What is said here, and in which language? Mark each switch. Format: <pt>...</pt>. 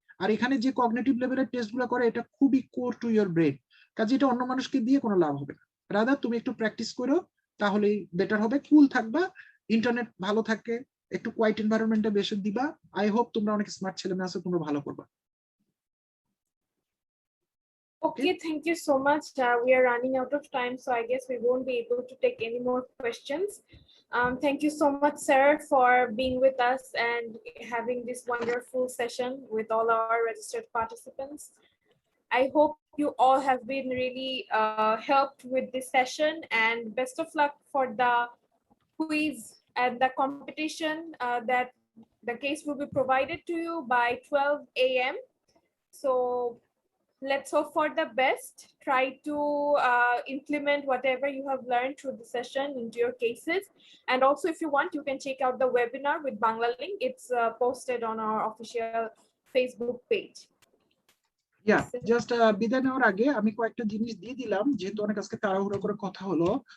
<bn>আর এখানে যে কগনিটিভ লেভেলের টেস্টগুলো করে এটা খুবই কোর টু ইওর ব্রেন, কাজে এটা অন্য মানুষকে দিয়ে কোনো লাভ হবে না। রাদার তুমি একটু প্র্যাকটিস করো, তাহলেই বেটার হবে। কুল থাকবা, ইন্টারনেট ভালো থাকে, একটু কোয়াইট এনভায়রনমেন্টে বেশি দিবা। আই হোপ তোমরা অনেক স্মার্ট ছেলে মেয়ে আছো, তোমরা ভালো করবা।</bn> <en>Okay, thank you so much. We are running out of time, so I guess we won't be able to take any more questions. Thank you so much, sir, for being with us and having this wonderful session with all our registered participants. I hope you all have been really helped with this session, and best of luck for the quiz and the competition that the case will be provided to you by 12 a.m. So let's hope for the best. Try to implement whatever you have learned through the session into your cases. And also, if you want, you can check out the webinar with Banglalink. It's posted on our official Facebook page.</en> <bn>Just বিদায় নেওয়ার আগে আমি কয়েকটা জিনিস দিয়ে দিলাম, যেহেতু অনেক আজকে তাড়াহুড়ো করে কথা হলো।</bn>